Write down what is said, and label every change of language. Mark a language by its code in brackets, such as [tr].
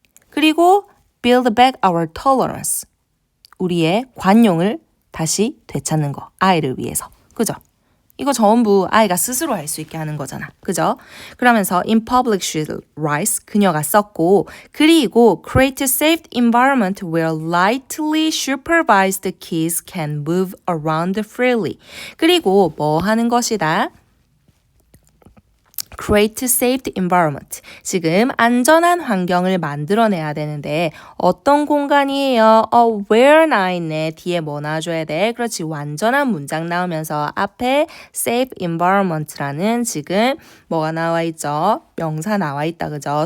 [ko] 그리고 [en] build back our tolerance. [ko] 우리의 관용을 다시 되찾는 거. 아이를 위해서. 그죠? 이거 전부 아이가 스스로 할 수 있게 하는 거잖아. 그죠? 그러면서 [en] in public she writes, [ko] 그녀가 썼고, 그리고 [en] create a safe environment where lightly supervised kids can move around freely. [ko] 그리고 뭐 하는 것이다? [en] create safe environment. [ko] 지금 안전한 환경을 만들어내야 되는데 어떤 공간이에요? where 나 있네. 뒤에 뭐 놔줘야 돼? 그렇지. 완전한 문장 나오면서 앞에 safe environment라는 지금 뭐가 나와 있죠? 명사 나와 있다. 그죠?